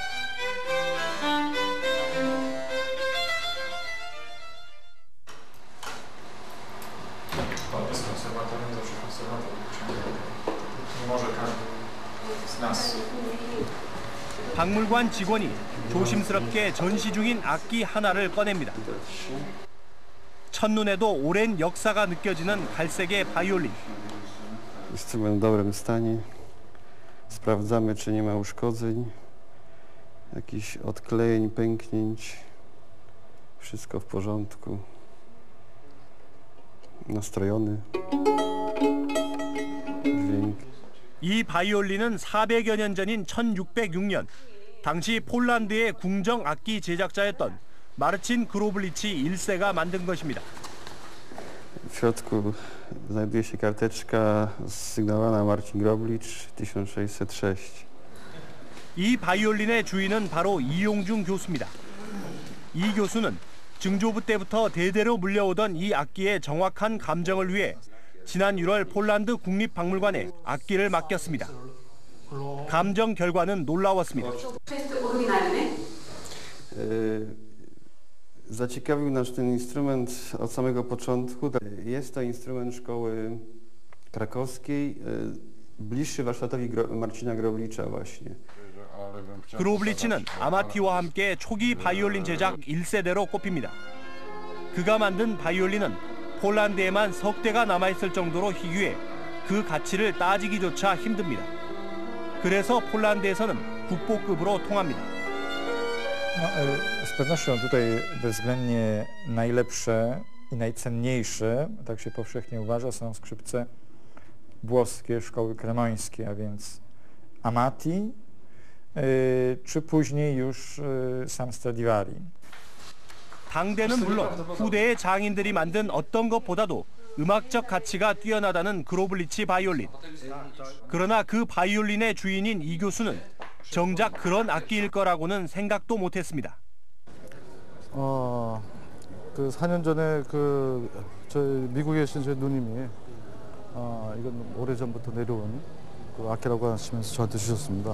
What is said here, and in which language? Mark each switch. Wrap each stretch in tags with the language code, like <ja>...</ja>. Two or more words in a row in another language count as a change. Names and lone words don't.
<ko>박물관 직원이 조심스럽게 전시 중인 악기 하나를 꺼냅니다. 첫눈에도 오랜 역사가 느껴지는 갈색의 바이올린.</ko> <pl>Instrument w dobrym stanie. Sprawdzamy, czy nie ma uszkodzeń, jakichś odklejeń, pęknięć. Wszystko w porządku. Nastrojony. dźwięk.</pl> <ko>이 바이올린은 400여 년 전인 1606년 당시 폴란드의 궁정 악기 제작자였던 마르친 그로블리치 1세가 만든 것입니다.</ko> <pl>W środku znajduje się karteczka sygnowana Marcin Groblicz 1606.</pl> <ko>이 바이올린의 주인은 바로 이용중 교수입니다. 이 교수는 증조부 때부터 대대로 물려오던 이 악기의 정확한 감정을 위해 지난 6월 폴란드 국립박물관에 악기를 맡겼습니다. 감정 결과는 놀라웠습니다.</ko> <pl>Zaciekawił nas ten instrument od samego początku. Jest to instrument szkoły krakowskiej, bliższy warsztatowi Marcina Groblicza właśnie.</pl> <ko>그로블리치는 아마티와 함께 초기 바이올린 제작 1세대로 꼽힙니다. 그가 만든 바이올린은 폴란드에만 석 대가 남아있을 정도로 희귀해 그 가치를 따지기조차 힘듭니다. 그래서 폴란드에서는 국보급으로 통합니다.</ko> <pl>Z pewnością tutaj bezwzględnie najlepsze i najcenniejsze, tak się powszechnie uważa, są skrzypce włoskie szkoły kremońskiej, a więc Amati, czy później już sam Stradivari.</pl> <ko>당대는 물론 후대의 장인들이 만든 어떤 것보다도 음악적 가치가 뛰어나다는 그로블리치 바이올린. 그러나 그 바이올린의 주인인 이 교수는 정작 그런 악기일 거라고는 생각도 못했습니다. 그 4년 전에 저희 미국에 계신 제 누님이 이건 오래전부터 내려온 그 악기라고 하시면서 저한테 주셨습니다.</ko>